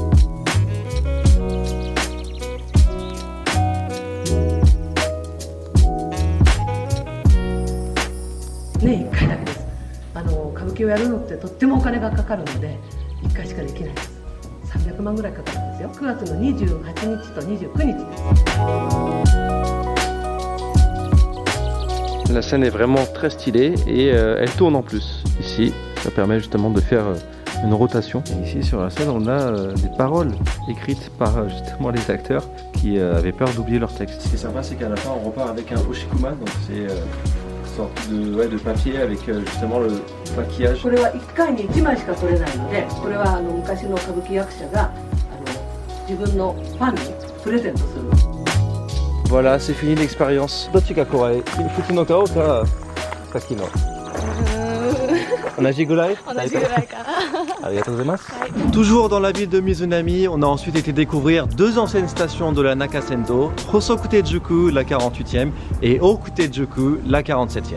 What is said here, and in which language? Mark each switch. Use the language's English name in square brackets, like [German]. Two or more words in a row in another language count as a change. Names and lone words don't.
[Japanese] 年1回だけです。歌舞伎をやるのってとってもお金がかかるので1回しかできないです。300万ぐらいかかるんですよ。9月の28日と29日です。 [French] La scène est vraiment très stylée et elle tourne en plus. Ici, ça permet justement de faire une rotation. Et ici sur la scène, on a des paroles écrites par justement les acteurs qui avaient peur d'oublier leur texte. Ce qui est sympa, c'est qu'à la fin, on repart avec un oshikuma, donc c'est une sorte de papier avec justement le maquillage. [Japanese] これは1回に1枚しか撮れないので、これは昔の歌舞伎役者が自分のファンにプレゼントするの。 [French] Voilà, c'est fini l'expérience. Toujours dans la ville de Mizunami, on a ensuite été découvrir 2 anciennes stations de la Nakasendo, Hosokutejuku, la 48e, et Okutejuku, la 47e.